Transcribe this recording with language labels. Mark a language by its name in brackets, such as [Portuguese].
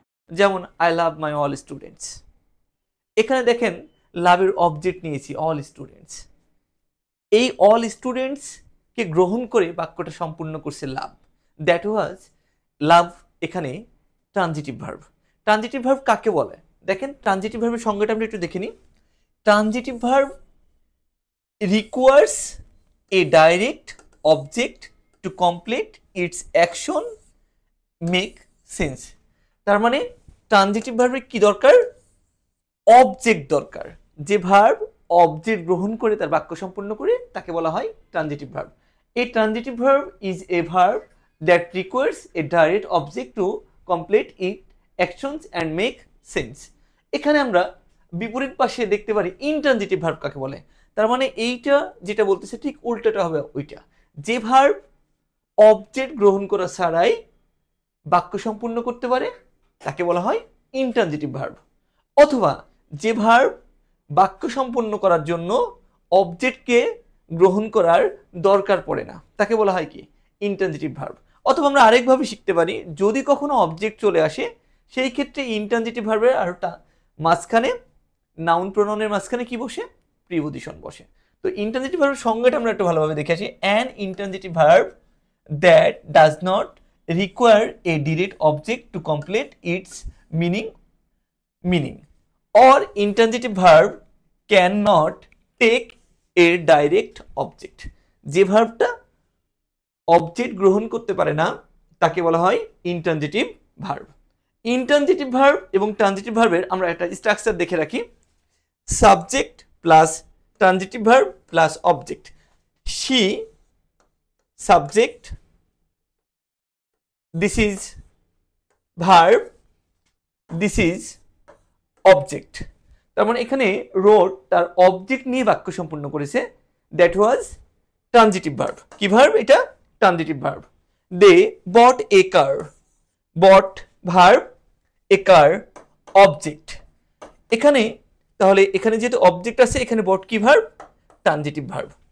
[Bangla] যেমন [English] I love my all students, [Bangla] এখানে দেখেন লাভের অবজেক্ট নিয়েছি অল স্টুডেন্টস। এই অল স্টুডেন্টস কে গ্রহণ করে বাক্যটা সম্পূর্ণ করছে লাভ, [English] That was love. [Bangla] এখানে ট্রানজিটিভ ভার্ব। ট্রানজিটিভ ভার্ব কাকে বলে? দেখেন ট্রানজিটিভ ভার্বের সংজ্ঞাটা আমরা একটু দেখে নিই। [English] Transitive verb requires a direct object to complete its action make sense। [Bangla] তার মানে ট্রানজিটিভ ভার্বের কি দরকার? অবজেক্ট দরকার। যে ভার্ব অবজেক্ট গ্রহণ করে তার বাক্য সম্পূর্ণ করে তাকে বলা হয় transitive verb. [English] A transitive verb is a verb that requires a direct object to complete its actions and make sense. [Bangla] এখানে আমরা বিপরীত পাশে দেখতে পারি ইনট্রানজিটিভ ভার্ব কাকে বলে। তার মানে এইটা যেটা বলতেছে ঠিক উল্টাটা হবে ওইটা। যে ভার্ব অবজেক্ট গ্রহণ করা ছাড়াই বাক্য সম্পূর্ণ করতে পারে তাকে বলা হয় ইনট্রানজিটিভ ভার্ব, অথবা যে ভার্ব বাক্য সম্পূর্ণ করার জন্য অবজেক্টকে গ্রহণ করার দরকার পড়ে না তাকে বলা হয় কি ইনট্রানজিটিভ ভার্ব। অথবা আমরা আরেকভাবে শিখতে পারি, যদি কখনো অবজেক্ট চলে আসে সেই ক্ষেত্রে ইনট্রানজিটিভ ভার্বের আরটা মাঝখানে নাউন প্রোনাউনের মাঝখানে কি বসে, প্রিপজিশন বসে। তো ইনট্রানজিটিভ ভার্বের সংজ্ঞাটা আমরা একটু ভালোভাবে দেখে আসি। [English] An intransitive verb that does not require a direct object to complete its meaning or intransitive verb cannot take a direct object। [Bangla] যে ভার্বটা অবজেক্ট গ্রহণ করতে পারে না তাকে বলা হয় ইনট্রানজিটিভ ভার্ব। ইনট্রানজিটিভ ভার্ব এবং ট্রানজিটিভ ভার্বের আমরা একটা স্ট্রাকচার দেখে রাখি, subject plus transitive verb plus object. [English] she subject, this is verb, this is object। [Bangla] তার মানে এখানে রোড তার অবজেক্ট নিয়ে বাক্য সম্পূর্ণ করেছে, দ্যাট ওয়াজ ট্রানজিটিভ ভার্ব। কি ভার্ব এটা? Transitive verb. [English] They bought a car, bought verb, a car object. [Bangla] এখানে তাহলে এখানে যেহেতু অবজেক্ট আছে এখানে বট কি ভার্ব? Transitive verb.